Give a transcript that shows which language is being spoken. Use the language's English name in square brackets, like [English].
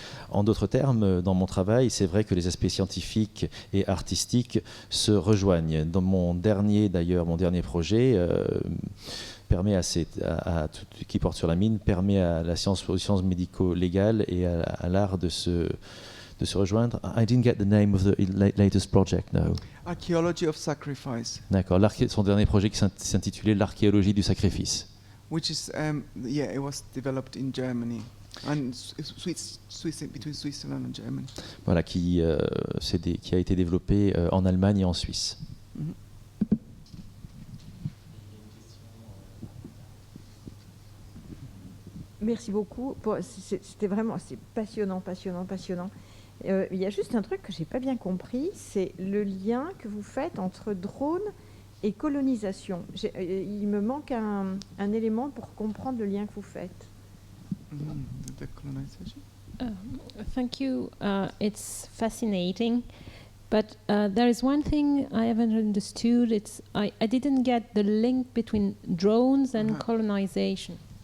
[French] En d'autres termes, dans mon travail, c'est vrai que les aspects scientifiques et artistiques se rejoignent. Dans mon dernier projet, permet qui porte sur la mine, permet à la science, aux sciences médico-légales et à l'art de se rejoindre. [English] I didn't get the name of the latest project, no. Archaeology of Sacrifice. [French] D'accord, son dernier projet qui s'intitulait l'archéologie du sacrifice. [English] Which is, it was developed in Germany and between Switzerland and Germany. [French] Voilà, qui a été développé en Allemagne et en Suisse. Mhm. Merci beaucoup. C'était vraiment passionnant. Il y a juste un truc que j'ai pas bien compris, c'est le lien que vous faites entre drone et colonisation. Il me manque un élément pour comprendre le lien que vous faites. [English] The colonization. Thank you. It's fascinating, but there is one thing I haven't understood. I didn't get the link between drones and colonization.